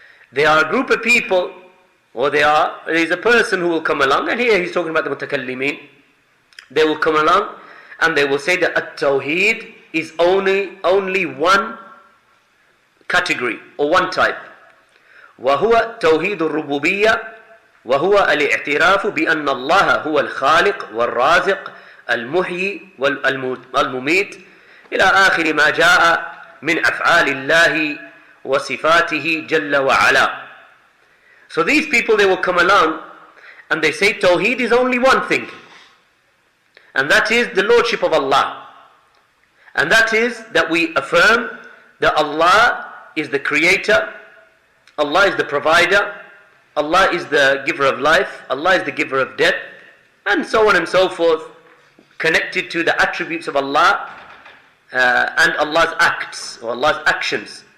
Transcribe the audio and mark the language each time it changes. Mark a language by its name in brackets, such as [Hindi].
[English] There are a group of people, or there is a person who will come along, and here he's talking about the Mutakallimeen. They will come along and they will say that At-Tawheed is only one category or one type. [Arabic] وهو توحيد الربوبية وهو الاعتراف بأن الله هو الخالق والرازق المحيي والمميت إلى آخر ما جاء من أفعال الله وصفاته جل وعلا. [English] So these people, they will come along and they say Tawheed is only one thing, and that is the Lordship of Allah. And that is that we affirm that Allah is the creator, Allah is the provider, Allah is the giver of life, Allah is the giver of death, and so on and so forth, connected to the attributes of Allah and Allah's acts, or Allah's actions.